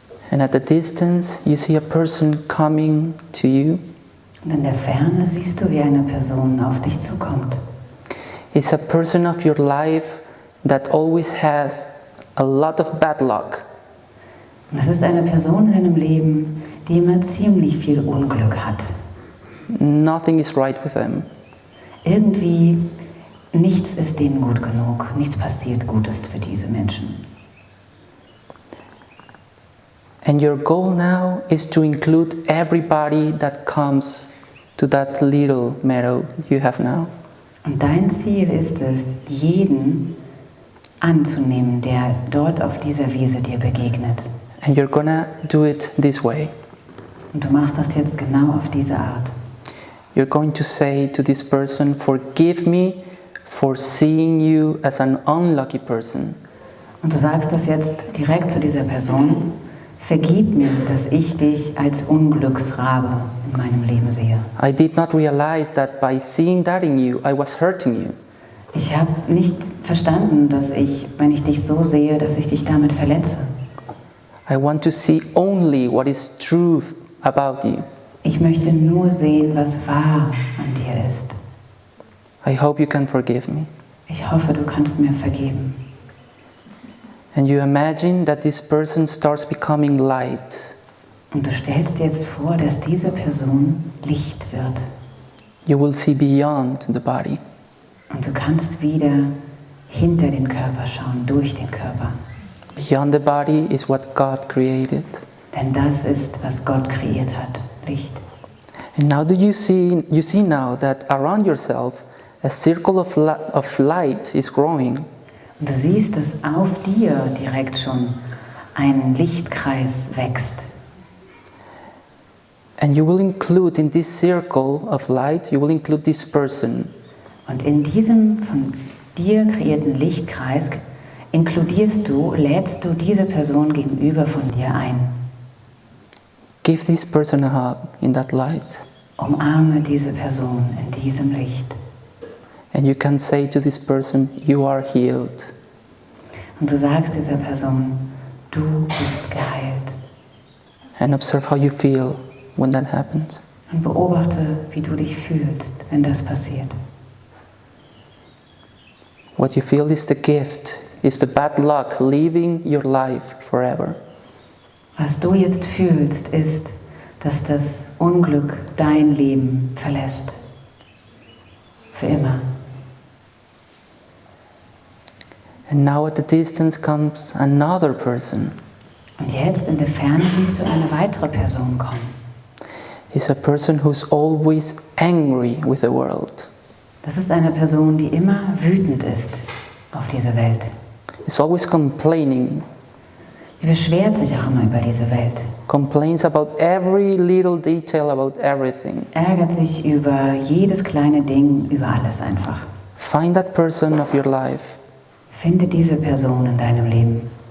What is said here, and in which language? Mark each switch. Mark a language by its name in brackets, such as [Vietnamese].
[English] And at the distance, you see a person coming to you. [German] Und in der Ferne siehst du, wie eine Person auf dich zukommt. [English] It's a person of your life that always has a lot of bad luck. [German] Und das ist eine Person in deinem Leben, die immer ziemlich viel Unglück hat. [English] Nothing is right with them. [German] Irgendwie, nichts ist denen gut genug, nichts passiert Gutes für diese Menschen. [English] And your goal now is to include everybody that comes to that little meadow you have now. [German] Und dein Ziel ist es, jeden anzunehmen, der dort auf dieser Wiese dir begegnet. [English] And you're gonna do it this way. [German] Und du machst das jetzt genau auf diese Art. [English] You're going to say to this person, "Forgive me for seeing you as an unlucky person. [German] Und du sagst das jetzt direkt zu dieser Person. Vergib mir, dass ich dich als Unglücksrabe in meinem Leben sehe. [English] I did not realize that by seeing that in you, I was hurting you. [German] Ich habe nicht verstanden, dass ich, wenn ich dich so sehe, dass ich dich damit verletze. [English] I want to see only what is truth about you. [German] Ich möchte nur sehen, was wahr an dir ist. [English] I hope you can forgive me." [German] Ich hoffe, du kannst mir vergeben. [English] And you imagine that this person starts becoming light. [German] Und du stellst dir jetzt vor, dass diese Person Licht wird. [English] You will see beyond the body. [German] Und du kannst wieder hinter den Körper schauen, durch den Körper. [English] Beyond the body is what God created. [German] Denn das ist, was Gott kreiert hat, Licht. [English] And now you see now that around yourself a circle of light is growing. [German] Und du siehst, dass auf dir direkt schon ein Lichtkreis wächst. [English] And you will include in this circle of light, you will include this person. [German] Und in diesem von dir kreierten Lichtkreis lädst du diese Person gegenüber von dir ein. [English] Give this person a hug in that light. [German] Umarme diese Person in diesem Licht. [English] And you can say to this person, you are healed. [German] Und du sagst dieser Person, du bist geheilt. [English] And observe how you feel when that happens. [German] Und beobachte, wie du dich fühlst, wenn das passiert. [English] What you feel is the gift, is the bad luck leaving your life forever. [German] Was du jetzt fühlst, ist, dass das Unglück dein Leben verlässt. Für immer. [English] And now at the distance comes another person. [German] Und jetzt in der Ferne siehst du eine weitere Person kommen. [English] It's a person who's always angry with the world. [German] Das ist eine Person, die immer wütend ist auf diese Welt. [English] Is always complaining. [German] Sie beschwert sich auch immer über diese Welt. [English] Complains about every little detail about everything. [German] Ärgert sich über jedes kleine Ding, über alles einfach. [English] Find that person of your life [German] Finde diese Person in deinem Leben